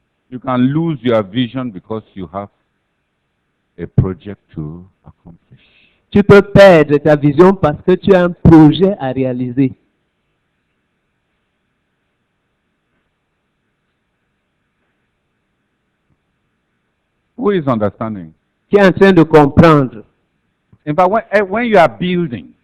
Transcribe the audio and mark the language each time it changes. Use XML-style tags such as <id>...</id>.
<en>You can lose your vision because you have a project to accomplish.</en> <fr>Tu peux perdre ta vision parce que tu as un projet à réaliser.</fr> <en>Who is understanding?</en> <fr>Qui est en train de comprendre.</fr> <en>In fact, when you are building,</en>